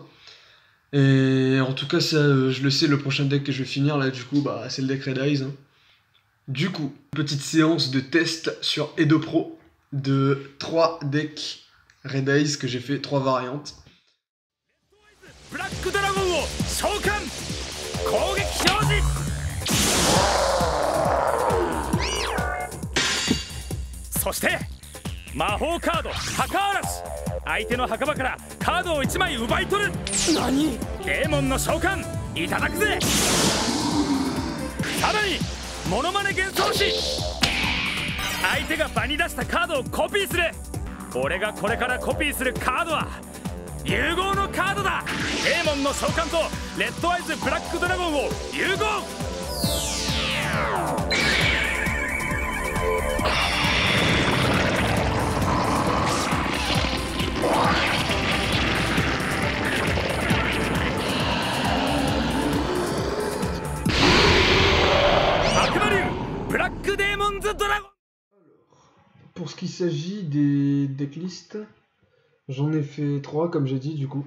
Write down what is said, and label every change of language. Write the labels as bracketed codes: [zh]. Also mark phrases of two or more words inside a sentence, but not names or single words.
[fr] Et en tout cas, ça, je le sais, le prochain deck que je vais finir là, du coup, bah, c'est le deck Red Eyes. Hein. Du coup, petite séance de test sur Edo Pro de 3 decks Red Eyes que j'ai fait 3 variantes. [ja] Black Dragon を召喚。攻撃表示。そして魔法カード墓嵐。相手の墓場からカードを1枚奪い取る。何？デーモンの召喚いただくぜ。さらにモノマネ幻想士。相手が場に出したカードをコピーする。俺がこれからコピーするカードは融合のカードだ。デーモンの召喚とレッドアイズブラックドラゴンを融合。 [fr] Pour ce qui s'agit des decklists, j'en ai fait 3 comme j'ai dit du coup.